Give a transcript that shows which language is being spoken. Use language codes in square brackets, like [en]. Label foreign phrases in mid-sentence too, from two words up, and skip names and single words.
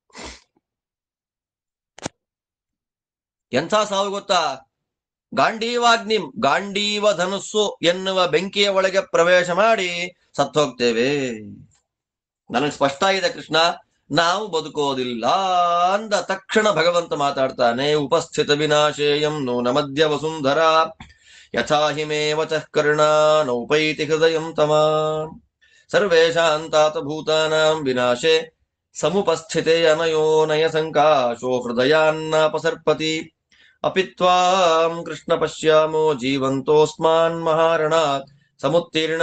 [kn] ಎಂಥ ಸಾವು ಗೊತ್ತಾ? ಗಾಂಡೀವಾಗ್ನಿಂ, ಗಾಂಡೀವ ಧನುಸ್ಸು ಎನ್ನುವ ಬೆಂಕಿಯ ಒಳಗೆ ಪ್ರವೇಶ ಮಾಡಿ ಸತ್ತು ಹೋಗ್ತೇವೆ. ನನಗೆ ಸ್ಪಷ್ಟ ಇದೆ ಕೃಷ್ಣ. ನಾವು ಬದುಕೋದಿಲ್ಲ ಅಂದ ತಕ್ಷಣ ಭಗವಂತ ಮಾತಾಡ್ತಾನೆ, [sa] ಉಪಸ್ಥಿತ ವಿನಾಶೇಯಂ ನೂನ ಮಧ್ಯ ವಸುಂಧರ ಯಥಾ ಹಿಮೇವ ಚಃ ಕರ್ಣ ನೌಪೈತಿ ಹೃದಯಂ ತಮ ಸರ್ವೇಷಾಂತಾತ ಭೂತಾನಾಂ ವಿನಾಶೆ ಸಮುಪಸ್ಥಿತೆ ಅನಯೋ ನಯ ಸಂಕಾಶೋ ಹೃದಯಾನ್ನಪಸರ್ಪತಿ ಅಪಿ ತ್ವಾಂ ಕೃಷ್ಣ ಪಶ್ಯಾಮೋ ಜೀವಂತೋಸ್ಮಾನ್ ಮಹಾರಣಾತ್ ಸಮುತ್ತೀರ್ಣ